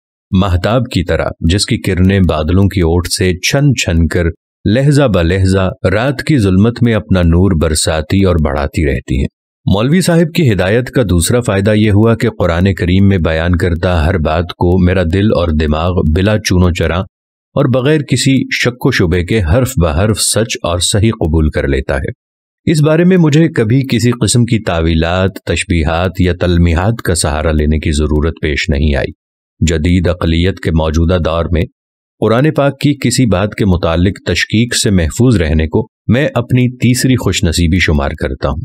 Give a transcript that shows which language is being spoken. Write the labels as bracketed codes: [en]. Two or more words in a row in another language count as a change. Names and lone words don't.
[ur] مہتاب کی طرح جس کی کرنیں بادلوں کی اوٹ سے چھن چھن کر لہجہ بہ لہجہ رات کی ظلمت میں اپنا نور برساتی اور بڑھاتی رہتی ہیں۔ مولوی صاحب کی ہدایت کا دوسرا فائدہ یہ ہوا کہ قرآن کریم میں بیان کردہ ہر بات کو میرا دل اور دماغ بلا چون و چرا اور بغیر کسی شک و شبے کے حرف بحرف سچ اور صحیح قبول کر لیتا ہے۔ اس بارے میں مجھے کبھی کسی قسم کی تعویلات، تشبیہات یا تلمیحات کا سہارا لینے کی ضرورت پیش نہیں آئی۔ جدید عقلیت کے موجودہ دور میں قرآن پاک کی کسی بات کے متعلق تشکیک سے محفوظ رہنے کو میں اپنی تیسری خوش نصیبی شمار کرتا ہوں۔